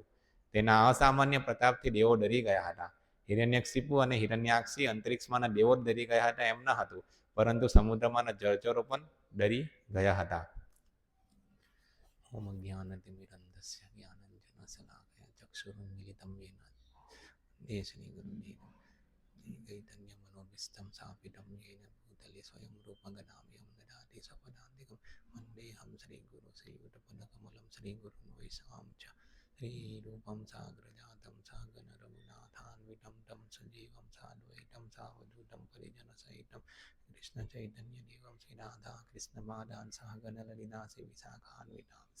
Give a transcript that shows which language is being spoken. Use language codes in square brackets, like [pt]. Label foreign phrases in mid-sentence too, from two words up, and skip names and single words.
[gu] તેના અસામાન્ય પ્રતાપથી દેવો ડરી ગયા હતા. હિરણ્યકશિપુ અને હિરણ્યાક્ષી અંતરિક્ષમાંના દેવો જ ડરી ગયા હતા એમ ન હતું, પરંતુ સમુદ્રમાંના જળચરો પણ ડરી ગયા હતા. [sa] ઓમ જ્ઞાનતિમિરન્ધસ્ય જ્ઞાનંજનશલાકયા ચક્ષુરુન્મિલિतं येन तस्मै श्रीगुरुदेव चैतन्य मनोभीष्टं स्थापितं येन भूतले स्वयं रूपगदाम्यहं ददाति स्वपदान्तिकं वन्देऽहं श्रीगुरुं श्रीयुतपदकमलं श्रीगुरुं वैष्णवं च श्रीरूपं साग्रजातं सागररघुनाथान्वितं तं सजीवं साद्वैतं सावधूतं परिजनसहितं कृष्णचैतन्यदेवं श्रीराधा कृष्णपादान् सागरललिता विशाखान्वितां स.